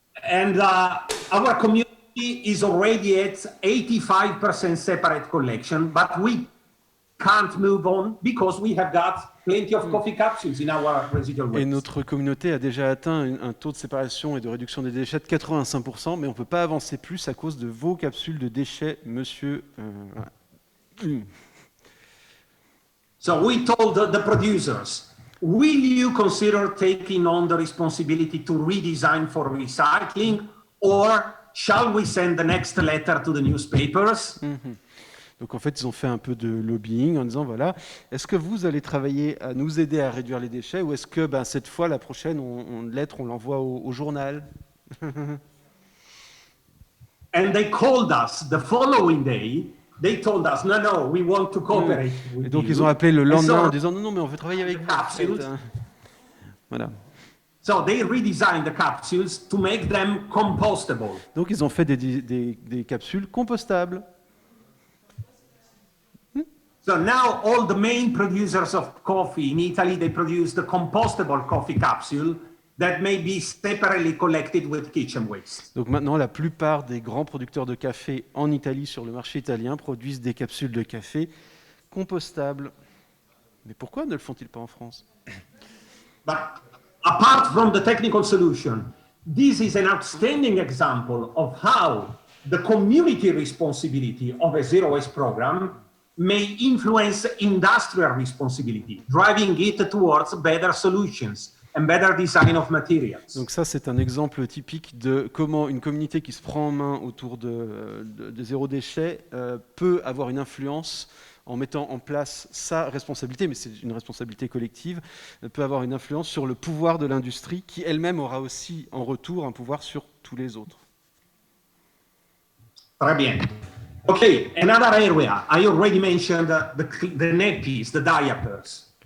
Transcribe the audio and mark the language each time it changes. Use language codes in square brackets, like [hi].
[en] And our community is already at 85% separate collection, but we can't move on because we have got plenty of coffee capsules in our residual waste. [fr] Et notre communauté a déjà atteint un taux de séparation et de réduction des déchets de 85%, mais on ne peut pas avancer plus à cause de vos capsules de déchets, monsieur. [en] So we told the producers, will you consider taking on the responsibility to redesign for recycling, or shall we send the next letter to the newspapers? [fr] Donc en fait, ils ont fait un peu de lobbying en disant voilà, est-ce que vous allez travailler à nous aider à réduire les déchets, ou est-ce que cette fois, la prochaine lettre, on l'envoie au journal? [en] And they called us the following day. They told us, no, we want to cooperate with [fr] Et donc [en] you. [fr] ils ont appelé le lendemain [en] so, [fr] en disant non, mais on veut travailler avec vous. En fait. Voilà. [en] So they redesigned the capsules to make them compostable. [fr] Donc ils ont fait des capsules compostables. [en] So now all the main producers of coffee in Italy, they produce the compostable coffee capsule that may be separately collected with kitchen waste. [fr] Donc maintenant, la plupart des grands producteurs de café en Italie, sur le marché italien, produisent des capsules de café compostables. Mais pourquoi ne le font-ils pas en France? [en] But apart from the technical solution, this is an outstanding example of how the community responsibility of a zero waste program may influence industrial responsibility, driving it towards better solutions and better design of materials. [fr] Donc ça, c'est un exemple typique de comment une communauté qui se prend en main autour de zéro déchet peut avoir une influence en mettant en place sa responsabilité, mais c'est une responsabilité collective, peut avoir une influence sur le pouvoir de l'industrie qui elle-même aura aussi en retour un pouvoir sur tous les autres. Très bien. [en] Okay, another area. I already mentioned the nappies, the diapers.